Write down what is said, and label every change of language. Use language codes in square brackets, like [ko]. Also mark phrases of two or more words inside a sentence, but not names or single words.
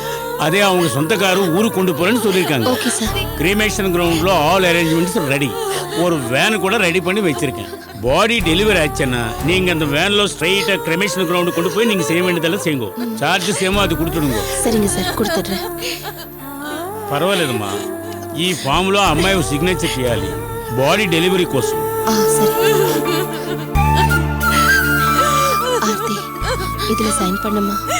[ta] அதே அவங்க சொந்தக்காரர் ஊருக்கு கொண்டு போறேன்னு சொல்லியிருக்காங்க. [en] okay sir. cremation groundla all arrangements ready. [ta] ஒரு வேன் கூட ரெடி பண்ணி வச்சிருக்கேன். [en] body delivery [ta] ஆச்சுன்னா நீங்க அந்த வேன்ல [en] straighta cremation ground [ta] கொண்டு போய் நீங்க செய்ய வேண்டியதெல்லாம் செய்யுங்க. சார்ஜ் சேமா அது கொடுத்துடுங்க. சரிங்க சார், கொடுத்துட்றேன். [te] పర్వాలేదమ్మా. ఈ ఫామ్లో అమ్మాయి సిగ్నేచర్ చేయాలి [en] body delivery [te] కోసం. సరే. ఆర్తి, ఇదిలో సైన్ பண்ணம்மா.